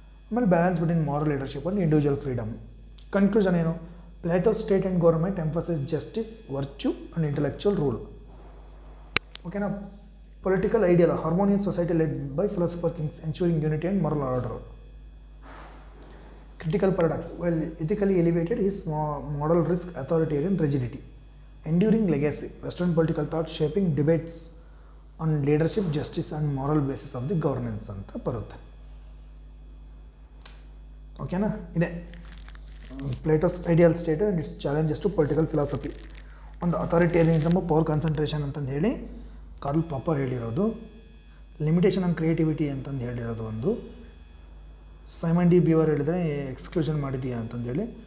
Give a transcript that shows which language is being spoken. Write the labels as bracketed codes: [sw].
[en] ಆಮೇಲೆ balance between moral leadership and individual freedom. Conclusion ಏನು? Plato state and government emphasise justice, virtue and intellectual rule. ಓಕೆನಾ? Political ideal harmonious society led by philosopher kings ensuring unity and moral order. Critical paradox. While ethically elevated, his model risk authoritarian rigidity. Enduring legacy. Western political thought shaping debates on leadership, justice and moral basis of the governance [kn] ಅಂತ ಬರುತ್ತೆ. ಓಕೆನಾ? [en] ಇದೆ Plato's ideal state and its challenges to political philosophy. [kn] ಒಂದು ಅಥಾರಿಟೇರಿಯನಿಸಮ್, power concentration ಅಂತಂದು ಹೇಳಿ Karl pauper ಹೇಳಿರೋದು. Limitation on creativity ಅಂತಂದು ಹೇಳಿರೋದು ಒಂದು. ಸೈಮನ್ ಡಿ ಬೀವರ್ ಹೇಳಿದರೆ ಎಕ್ಸ್ಕ್ಲೂಷನ್ ಮಾಡಿದೆಯಾ ಅಂತಂದೇಳಿ.